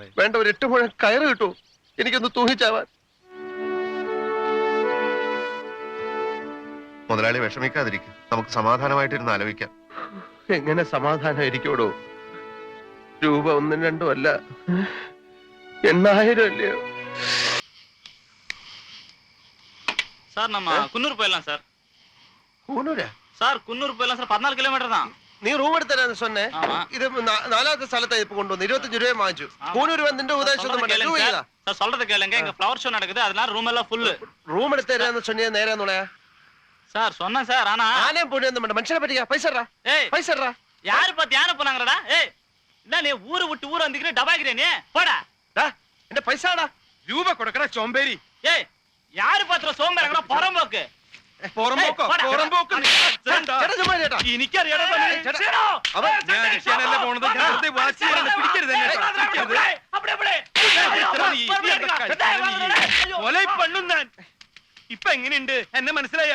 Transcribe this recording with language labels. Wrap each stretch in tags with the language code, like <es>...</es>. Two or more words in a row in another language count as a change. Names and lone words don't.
<ml>വേണ്ട, ഒരു 8 മുഴം കയറ് കിട്ടുമോ? എനിക്കൊന്ന് തൂങ്ങിച്ചാവാൻ. മുതലാളി വിഷമിക്കാതിരിക്കും, നമുക്ക് സമാധാനമായിട്ടിരുന്ന് ആലോചിക്കാം. എങ്ങനെ സമാധാനം ഇരിക്കോടോ? രൂപ 1ഉം 2ഉം അല്ല, 8000 അല്ലയോ?</ml> <ta>சார் நம்ம குன்னூர் போயிடலாம் சார்.</ta> <ml>കൂനൂരാ</ml> <ta>சார் குன்னூர் போயிடலாம் சார். 14 കിലോമീറ്റർ தான்.</ta> <ml>നീ റൂം എടുത്തരാന്ന് சொன்னே. ഇത് 4ാമത്തെ സ്ഥലത്തായി ഇപ്പൊ കൊണ്ടുവന്നു. 25 രൂപ വാങ്ങിച്ചു. കൂനൂർ വന്നിന്റെ</ml> <ta>சார் சொல்றது கேளுங்க, இங்க ஃப்ளவர் ஷோ நடக்குது, அதனால ரூம் எல்லாம் ஃபுல்.</ta> <ml>റൂം എടുത്തരാന്ന് சொன்னே നേരെ നുണയാ</ml> <ta>சார். சொன்னேன் சார், ஆனா</ta> <ml>ആനേ പൊടിയൊന്നും വേണ്ട. മനുഷ്യനെ പറ്റിക്കാ. പൈസ പൈസ</ml> <ta>யாரு பார்த்து யானை போனாங்கடா? ஏய், என்ன நீ ஊரு விட்டு ஊர் வந்துக்கிற டபாக்கிறே நீ? போடா.</ta> <ml>എന്റെ പൈസടാ. രൂപ കൊടുക്കണ ചോമ്പേരി.</ml> <ta>ஏய், யாரு பாத்துற சோம்பேறங்கடா? புறம்போக்கு.</ta> <ml>എനിക്കറിയാനല്ല പോണത്. ഇപ്പൊ എങ്ങനെയുണ്ട്? എന്നെ മനസ്സിലായ?</ml>